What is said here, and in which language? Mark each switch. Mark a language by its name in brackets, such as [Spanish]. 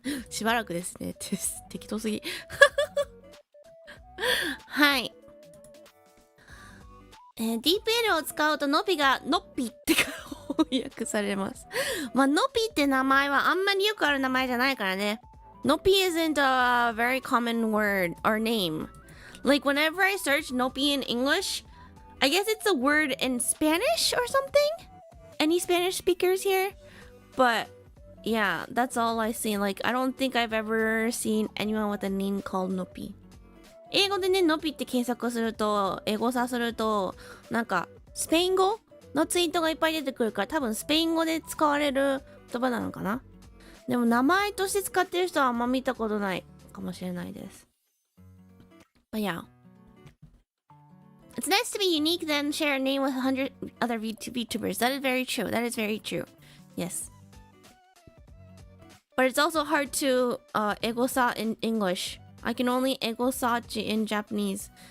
[Japanese] しばらくですね。適当すぎ。はい。 DeepL を使うとノピがノッピって翻訳されます。まあ、ノピって名前はあんまりよくある名前じゃないからね。 [English] Nopi isn't a very common word or name. Like whenever I search Nopi in English, I guess it's a word in Spanish or something? Any Spanish speakers here? But yeah, that's all I've seen. Like, I don't think I've ever seen anyone with a name called Nopi. [Japanese] 英語でね、ノピって検索すると、英語さすると、なんか、スペイン語のツイートがいっぱい出てくるから、多分スペイン語で使われる言葉なのかな。でも名前として使ってる人はあんま見たことないかもしれないです。 [English] But yeah. It's nice to be unique then share a name with 100 other VTubers. That is very true. That is very true. Yes. But it's also hard to egosa in English. I can only egosa in Japanese.